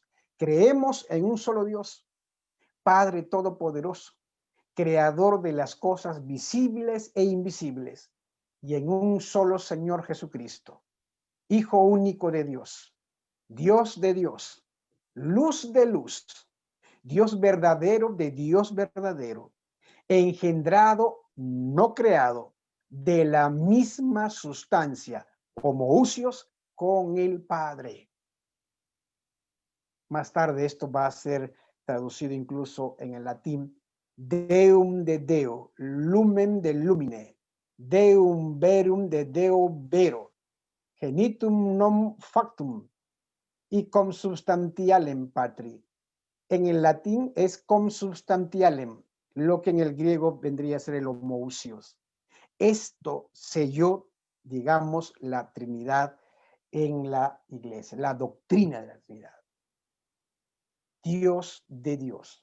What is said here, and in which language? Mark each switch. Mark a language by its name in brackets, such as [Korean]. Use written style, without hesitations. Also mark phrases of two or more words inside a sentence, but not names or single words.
[Spanish] Creemos en un solo Dios, Padre Todopoderoso, creador de las cosas visibles e invisibles, y en un solo Señor Jesucristo, Hijo único de Dios, Dios de Dios, luz de luz, Dios verdadero de Dios verdadero, engendrado, no creado, de la misma sustancia, homoousios con el Padre. Más tarde esto va a ser traducido incluso en el latín, [Latin] Deum de Deo, lumen de lumine, Deum verum de Deo vero, genitum non factum, y consubstantialem patri. [Spanish] En el latín es consubstantialem, lo que en el griego vendría a ser el homoousios. Esto selló, digamos, la Trinidad en la iglesia, la doctrina de la Trinidad. Dios de Dios.